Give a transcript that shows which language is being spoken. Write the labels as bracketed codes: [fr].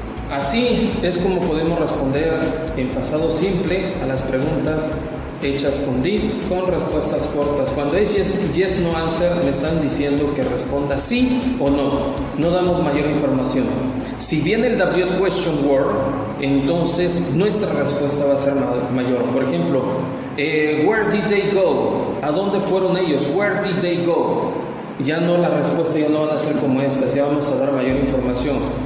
[es] Así es como podemos responder en pasado simple a las preguntas hechas con did, con respuestas cortas. Cuando es [en] yes, no answer, [es] me están diciendo que responda sí o no. No damos mayor información. Si viene el WH question word, entonces nuestra respuesta va a ser mayor. Por ejemplo, [en] where did they go? [es] ¿A dónde fueron ellos? [en] Where did they go? [es] Ya no, la respuesta ya no va a ser como estas, ya vamos a dar mayor información.